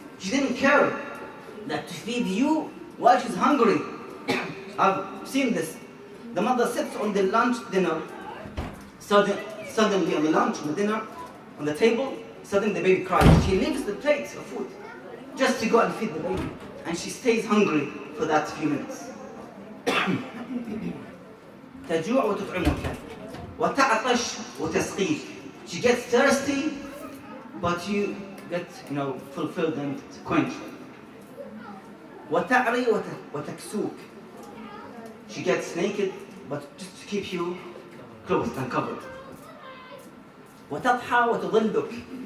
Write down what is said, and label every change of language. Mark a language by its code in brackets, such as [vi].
[en] She didn't care that to feed you while she's hungry. I've seen this. The mother sits on the dinner, suddenly on the lunch, on the dinner, on the table, suddenly the baby cries. She leaves the plate of food just to go and feed the baby. And she stays hungry for that few minutes. [ar] تجوع وتطعمك وتعطش وتسقيك. [en] She gets thirsty, but you get fulfilled and quenched. [ar] وتعري وتكسوك. [en] She gets naked, but just to keep you clothed and covered. [ar] وتضحى وتظلك.